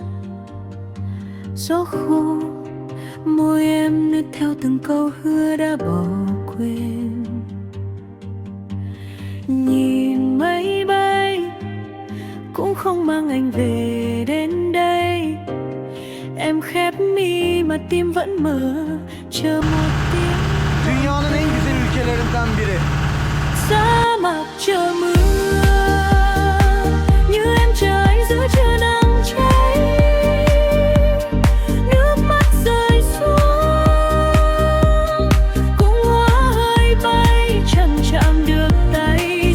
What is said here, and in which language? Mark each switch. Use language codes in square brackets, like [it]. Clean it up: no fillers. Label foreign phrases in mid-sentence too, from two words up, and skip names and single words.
[vi] Gió khô, môi em nứt theo từng câu hứa đã bỏ quên. Nhìn mây bay cũng không mang anh về đến đây. Em khép mi mà tim vẫn mở, chờ một tiếng. [tr] Dünyanın en güzel ülkelerinden biri. [vi] Sa mạc chờ mưa, như em chờ anh giữa trưa nắng cháy. Nước mắt rơi xuống, cũng hóa hơi bay, chẳng chạm được tay.